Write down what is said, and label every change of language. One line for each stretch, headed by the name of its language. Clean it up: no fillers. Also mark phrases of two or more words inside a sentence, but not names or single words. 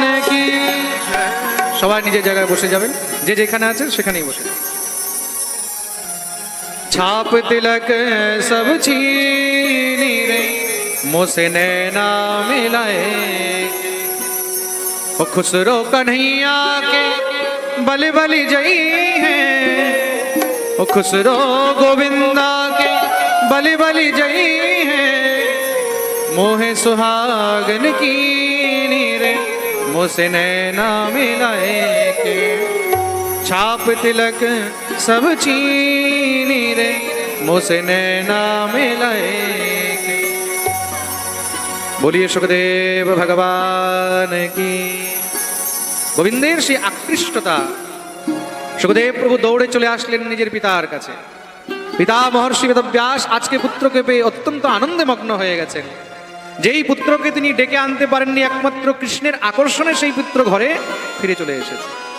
Bangla: কি সবাই নিজের জায়গায় বসে যাবেন যে যেখানে আছেন সেখানেই বসে যাবেন।
Hindi: छाप तिलक सब छीनी रे मुझसे नैना मिलाए ओ खुसरो कन्हैया के बलि बलि जई है ओ खुसरो गोविंदा के बलि बलि जई है मोहे सुहागन की रे मुझसे नैना मिलाए के छाप तिलक सब छीनी रे मुझसे नैना मिलाए के बोलिए सुखदेव भगवान की
Bangla: গোবিন্দের সেই আকৃষ্টতা সুখদেব প্রভু দৌড়ে চলে আসলেন নিজের পিতার কাছে পিতা মহর্ষি বেদব্যাস আজকে পুত্রকে পেয়ে অত্যন্ত আনন্দে মগ্ন হয়ে গেছেন যেই পুত্রকে তিনি ডেকে আনতে পারেননি একমাত্র কৃষ্ণের আকর্ষণে সেই পুত্র ঘরে ফিরে চলে এসেছে